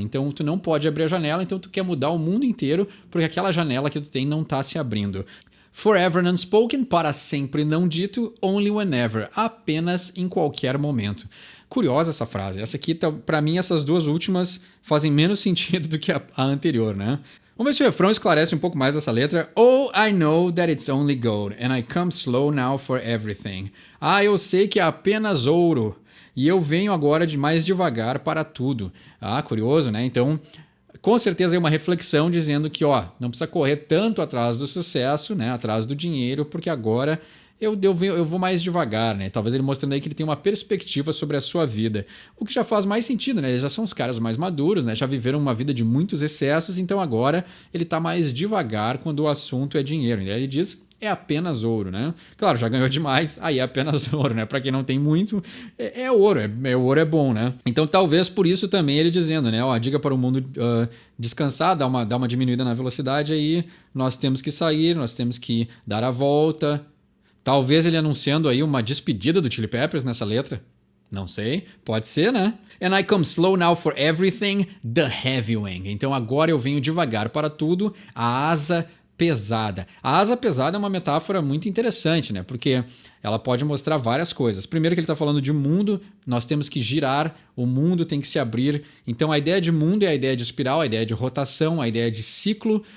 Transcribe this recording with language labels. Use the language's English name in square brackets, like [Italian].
[Portuguese] Então tu não pode abrir a janela, então tu quer mudar o mundo inteiro porque aquela janela que tu tem não está se abrindo. [English] Forever unspoken, [Portuguese] para sempre não dito, [English] only whenever, [Portuguese] apenas em qualquer momento. Curiosa essa frase. Essa aqui, para mim, essas duas últimas fazem menos sentido do que a anterior, né? Vamos ver se o refrão esclarece um pouco mais essa letra. [English] Oh, I know that it's only gold, and I come slow now for everything. [Portuguese] Ah, eu sei que é apenas ouro, e eu venho agora de mais devagar para tudo. Ah, curioso, né? Então, com certeza é uma reflexão dizendo que, não precisa correr tanto atrás do sucesso, né? Atrás do dinheiro, porque agora eu vou mais devagar, né? Talvez ele mostrando aí que ele tem uma perspectiva sobre a sua vida. O que já faz mais sentido, né? Eles já são os caras mais maduros, né? Já viveram uma vida de muitos excessos, então agora ele tá mais devagar quando o assunto é dinheiro. E aí ele diz, é apenas ouro, né? Claro, já ganhou demais, aí é apenas ouro, né? Pra quem não tem muito, é ouro, ouro é bom, né? Então talvez por isso também ele dizendo, né? Ó, diga para o mundo descansar, dar uma diminuída na velocidade aí, nós temos que sair, nós temos que dar a volta. Talvez ele anunciando aí uma despedida do Chili Peppers nessa letra. Não sei, pode ser, né? [English] And I come slow now for everything, the heavy wing. [Portuguese] Então agora eu venho devagar para tudo, a asa pesada. A asa pesada é uma metáfora muito interessante, né? Porque ela pode mostrar várias coisas. Primeiro que ele está falando de mundo, nós temos que girar, o mundo tem que se abrir. Então a ideia de mundo é a ideia de espiral, a ideia de rotação, a ideia de ciclo.